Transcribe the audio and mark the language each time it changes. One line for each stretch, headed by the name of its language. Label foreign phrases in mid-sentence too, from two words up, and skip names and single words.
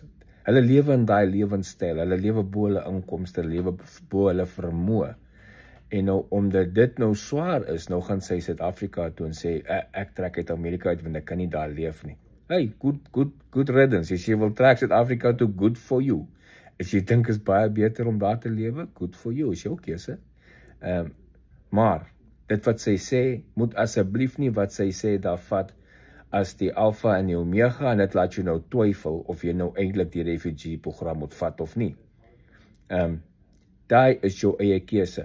Afrikaans: Hulle lewe in daai lewenstyl, hulle lewe bo hulle inkomste, lewe bo hulle vermoë. En nou, omdat dit nou swaar is, nou gaan sy Suid-Afrika toe en sê, ek trek uit Amerika uit, want ek kan nie daar leef nie.
English: Hey, good riddance,
Afrikaans: as jy wil trek Suid-Afrika toe,
English: good for you.
Afrikaans: As jy dink is baie beter om daar te lewe,
English: good for you,
Afrikaans: is jou keuse. Maar, dit wat sy sê, moet asseblief nie wat sy sê daar vat, as die alfa en die omega, en dit laat jy nou twyfel, of jy nou eintlik die
English: refugee program
Afrikaans: moet vat of nie. Daai is jou eie keuse.